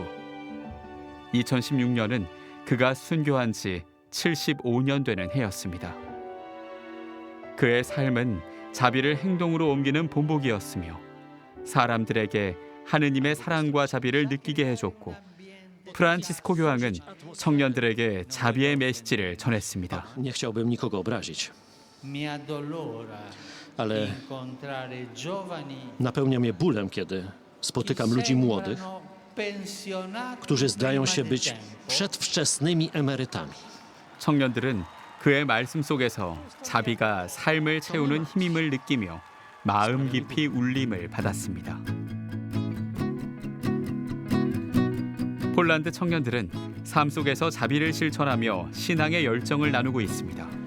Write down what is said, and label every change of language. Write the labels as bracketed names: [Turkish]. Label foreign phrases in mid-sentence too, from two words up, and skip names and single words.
[Korean] 2016년은 그가 순교한 지 75년 되는 해였습니다. 그의 삶은 자비를 행동으로 옮기는 본보기였으며 사람들에게 하느님의 사랑과 자비를 느끼게 해줬고 프란치스코 교황은 청년들에게 자비의 메시지를 전했습니다. [Polish] Nie chciałbym nikogo obrazić, ale napełnia mnie bólem, kiedy spotykam ludzi młodych, którzy zdają się być przedwczesnymi emerytami. [Korean] 청년들은 그의 말씀 속에서 자비가 삶을 채우는 힘임을 느끼며 마음 깊이 울림을 받았습니다. 폴란드 청년들은 삶 속에서 자비를 실천하며 신앙의 열정을 나누고 있습니다.